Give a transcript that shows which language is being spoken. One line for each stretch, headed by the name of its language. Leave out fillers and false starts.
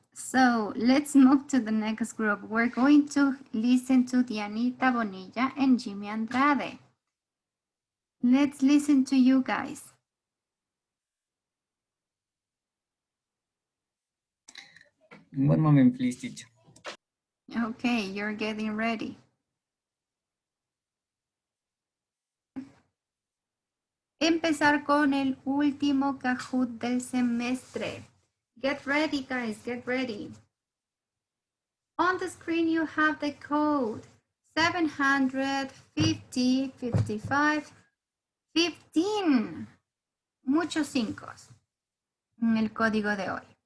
English: So let's move to the next group. We're going to listen to Dianita Bonilla and Jimmy Andrade. Let's listen to you guys. One moment, please, teacher. Okay, you're getting ready.
Spanish: Empezar con el último Kahoot del semestre.
English: Get ready, guys, get ready. On the screen, you have the code 750 55 15.
Spanish: Muchos 5 en el código de hoy.